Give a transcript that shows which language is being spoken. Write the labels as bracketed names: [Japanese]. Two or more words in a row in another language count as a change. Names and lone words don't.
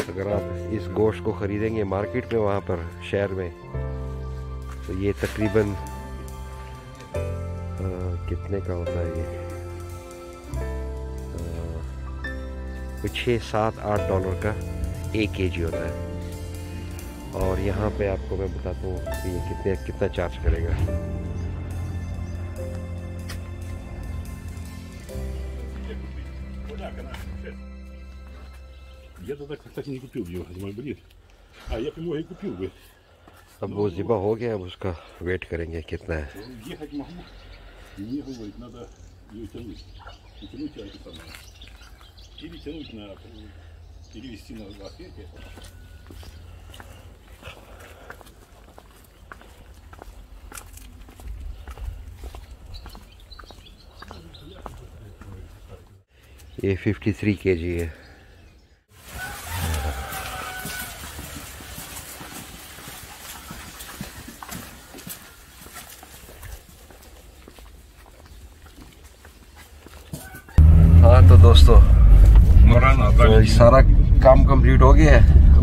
[Hindi] अगर आप इस गोश्त को ख़रीदेंगे मार्केट में वहाँ पर शहर में, तो ये तकरीबन कितने का होता है ये, कुछ 6, 7, 8 डॉलर का 1 kg होता है। और यहाँ पे आपको मैं बताता हूँ कि ये कितना चार्ज करेगा। [Russian] Я тогда, кстати, не купил его, мой брит. А я бы его и купил бы. [Hindi] अब वो ज़िबा हो गया, अब उसका वेट करेंगे कितना है। [Russian] Ехать могу. И мне говорит, надо ее тянуть. И тянуть это самое. Или тянуть на, перевести на лафете. [Hindi] ये 53 kg है। हाँ तो दोस्तों, तो सारा काम कंप्लीट हो गया है।